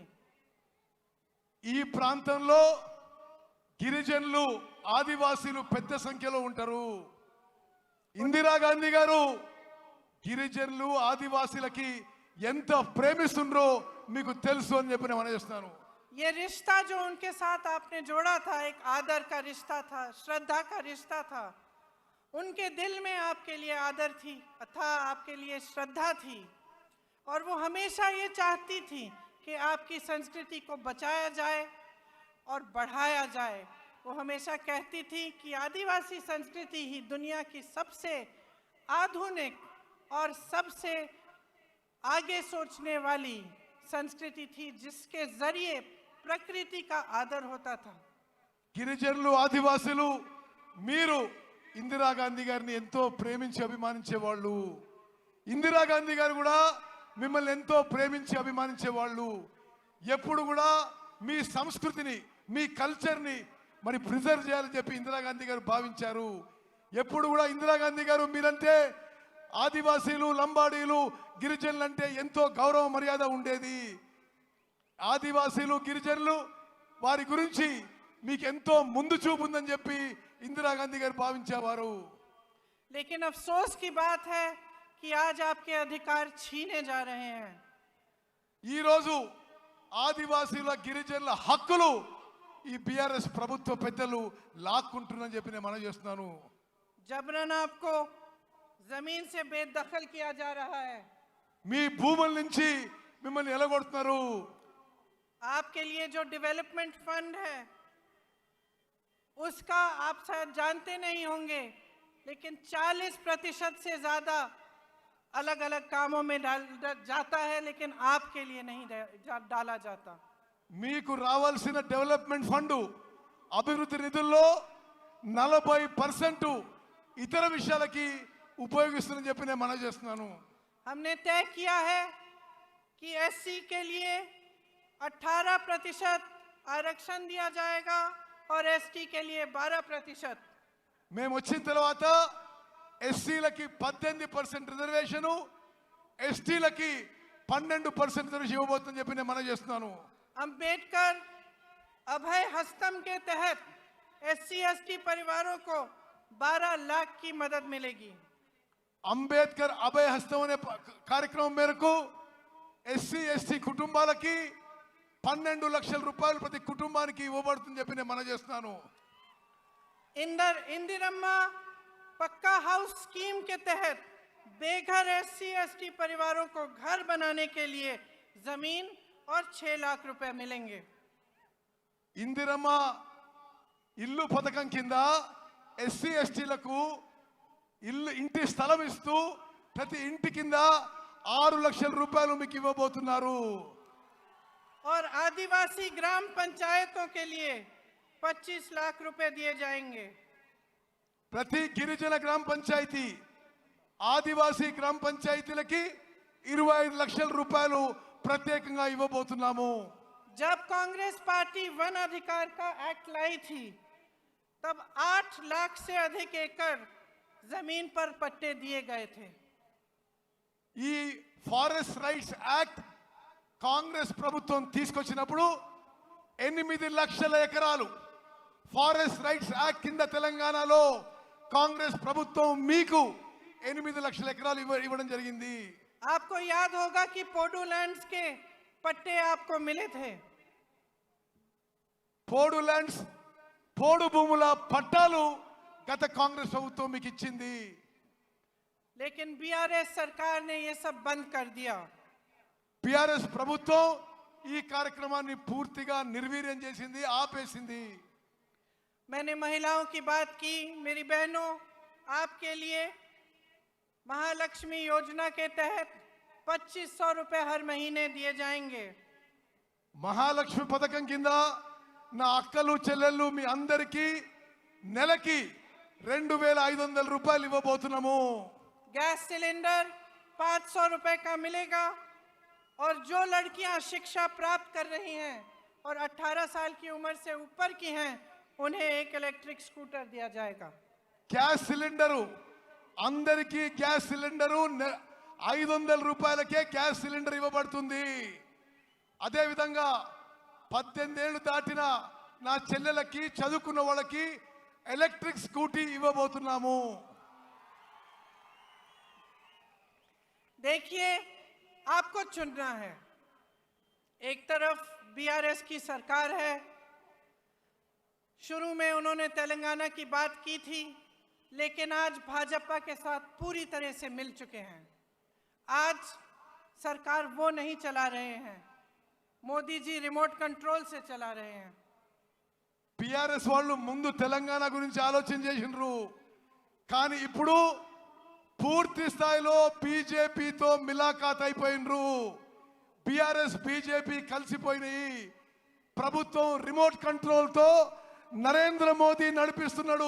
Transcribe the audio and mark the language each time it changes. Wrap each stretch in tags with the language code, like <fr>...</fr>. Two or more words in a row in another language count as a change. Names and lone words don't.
<te>ఈ ప్రాంతంలో గిరిజనులు, ఆదివాసీలు పెద్ద సంఖ్యలో ఉంటారు. ఇందిరాగాంధీ గారు గిరిజనులు, ఆదివాసీలకి ఎంత ప్రేమిస్తుండ్రో మీకు తెలుసు అని చెప్పి నేను చేస్తున్నాను.</te> <hi>ये रिश्ता जो उनके साथ आपने जोड़ा था, एक आदर का रिश्ता था, श्रद्धा का रिश्ता था। उनके दिल में आपके लिए आदर था, आपके लिए श्रद्धा थी, और वो हमेशा ये चाहती थी कि आपकी संस्कृति को बचाया जाए और बढ़ाया जाए। वो हमेशा कहती थी कि आदिवासी संस्कृति ही दुनिया की सबसे आधुनिक और सबसे आगे सोचने वाली संस्कृति थी, जिसके जरिए प्रकृति का आदर होता था।</hi> <te>గిరిజనులు ఆదివాసులు మీరు ఇందిరాగాంధీ గారిని ఎంతో ప్రేమించి అభిమానించేవాళ్ళు. ఇందిరాగాంధీ గారు కూడా మిమ్మల్ని ఎంతో ప్రేమించి అభిమానించేవాళ్ళు. ఎప్పుడు కూడా మీ సంస్కృతిని, మీ కల్చర్ని మరి ప్రిజర్వ్ చేయాలని చెప్పి ఇందిరాగాంధీ గారు భావించారు. ఎప్పుడు కూడా ఇందిరాగాంధీ గారు మీరంటే ఆదివాసీలు, లంబాడీలు, గిరిజనులు అంటే ఎంతో గౌరవ మర్యాద ఉండేది. ఆదివాసీలు, గిరిజనులు వారి గురించి మీకు ఎంతో ముందు చూపు ఉందని చెప్పి ఇందిరాగాంధీ గారు భావించేవారు.</te> <hi>लेकिन अफसोस की बात है कि आज आपके अधिकार छीने जा रहे हैं।</hi> <te>ఈ రోజు ఆదివాసీల, గిరిజనుల హక్కులు ఈ బీఆర్ఎస్ ప్రభుత్వ పెద్దలు లాక్కుంటున్నారని చెప్పి నేను మనవి చేస్తున్నాను.</te> <hi>जबरन आपको जमीन से बेदखल किया जा रहा है।</hi> <te>మీ భూముల నుంచి మిమ్మల్ని ఎలగొడుతున్నారు.</te> <hi>आपके लिए जो</hi> <en>development fund</en> <hi>है उसका आप शायद जानते नहीं होंगे, लेकिन 40% से ज्यादा अलग अलग कामों में जाता है, लेकिन आपके लिए नहीं डाला जाता।</hi> <te>మీకు రావాల్సిన</te> <en>development fund</en> <te>అభివృద్ధి నిధుల్లో 40% ఇతర విషయాలకి ఉపయోగిస్తుందని చెప్పి నేను మనవి చేస్తున్నాను.</te> <hi>हमने तय किया है कि एससी के लिए 18% आरक्षण दिया जाएगा और एसटी के लिए 12%।</hi> <te>మేము వచ్చిన తర్వాత ఎస్సీలకి 18% రిజర్వేషను, ఎస్టీలకి 12% రిజర్వేషన్ ఇవ్వబోతుందని చెప్పి నేను మనవి చేస్తున్నాను.</te> <hi>अंबेडकर अभय हस्तम के तहत एससी एसटी परिवारों को 12 लाख की मदद मिलेगी।</hi> <te>అంబేద్కర్ అభయ హస్తం అనే కార్యక్రమం మేరకు ఎస్సీ ఎస్టీ కుటుంబాలకి 12 లక్షల రూపాయలు ప్రతి కుటుంబానికి ఇవ్వబడుతుందని చెప్పి నేను మనవి చేస్తున్నాను.</te> <hi>इंदिरम्मा पक्का</hi> <en>house scheme</en> <hi>के तहत बेघर एससी एसटी परिवारों को घर बनाने के लिए जमीन और 6 लाख रुपए मिलेंगे।</hi> <te>ఇందిరమ్మ ఇల్లు పథకం కింద ఎస్సీ ఎస్టీలకు ఇంటి స్థలం ఇస్తూ ప్రతి ఇంటి కింద 6 లక్షల రూపాయలు మీకు ఇవ్వబోతున్నారు.</te> <hi>और आदिवासी ग्राम पंचायतों के लिए 25 लाख रुपए दिए जाएंगे।</hi> <te>ప్రతి గిరిజన గ్రామ పంచాయతీ, ఆదివాసీ గ్రామ పంచాయతీలకి 25 లక్షల రూపాయలు ప్రత్యేకంగా ఇవ్వబోతున్నాము.</te> <hi>जब कांग्रेस पार्टी वन अधिकार का एक्ट लाई थी, तब 8 लाख से अधिक एकड़ जमीन पर पट्टे दिए गए थे।</hi> <te>ఈ</te> <en>forest rights act</en> <te>కాంగ్రెస్ ప్రభుత్వం తీసుకొచ్చినప్పుడు 8 లక్షల ఎకరాలు</te> <en>forest rights act</en> <te>కింద తెలంగాణలో కాంగ్రెస్ ప్రభుత్వం మీకు 8 లక్షల ఎకరాలు ఇవ్వడం జరిగింది.</te> <hi>आपको याद होगा कि पोडू लैंड्स के पट्टे आपको मिले थे।</hi> <te>పోడు ల్యాండ్స్, పోడు భూముల పట్టాలు గత కాంగ్రెస్ ప్రభుత్వం మీకు ఇచ్చింది.</te> <hi>लेकिन बीआरएस सरकार ने ये सब बंद कर दिया।</hi> <te>బీఆర్ఎస్ ప్రభుత్వం ఈ కార్యక్రమాన్ని పూర్తిగా నిర్వీర్యం చేసింది, ఆపేసింది.</te> <hi>मैंने महिलाओं की बात की। मेरी बहनों, आपके लिए महालक्ष्मी योजना के तहत 2500 रुपए हर महीने दिए जाएंगे।</hi> <te>మహాలక్ష్మి పథకం కింద నా అక్కలు, చెల్లెళ్ళు మీ అందరికీ నెలకి 2500 రూపాయలు ఇవ్వబోతున్నాము.</te> <hi>गैस सिलेंडर 500 रुपए का मिलेगा, और जो लड़कियां शिक्षा प्राप्त कर रही हैं और 18 साल की उम्र से ऊपर की हैं, उन्हें एक</hi> <en>electric scooter</en> <hi>दिया जाएगा।</hi> <te>గ్యాస్ సిలిండరు, అందరికీ గ్యాస్ సిలిండరు 500 రూపాయలకే గ్యాస్ సిలిండర్ ఇవ్వబడుతుంది. అదేవిధంగా 18 ఏళ్ళు దాటిన నా చెల్లెలకి, చదువుకున్న వాళ్ళకి</te> <en>electric scooty</en> <te>ఇవ్వబోతున్నాము.</te> <hi>देखिए, आपको चुनना है। एक तरफ बीआरएस की सरकार है, शुरू में उन्होंने तेलंगाना की बात की थी, लेकिन आज भाजपा के साथ पूरी तरह से मिल चुके हैं। आज सरकार वो नहीं चला रहे हैं, मोदी जी</hi> <en>remote control</en> <hi>से चला रहे हैं।</hi> <te>పిఆర్ఎస్ వాళ్ళు ముందు తెలంగాణ గురించి ఆలోచన చేసినారు, కానీ ఇప్పుడు పూర్తి స్థాయిలో బీజేపీతో మిలాఖాత్ అయిపోయినరు. బీఆర్ఎస్ బీజేపీ కలిసిపోయినాయి. ప్రభుత్వం</te> <en>remote control</en> <te>తో నరేంద్ర మోదీ నడిపిస్తున్నాడు.</te>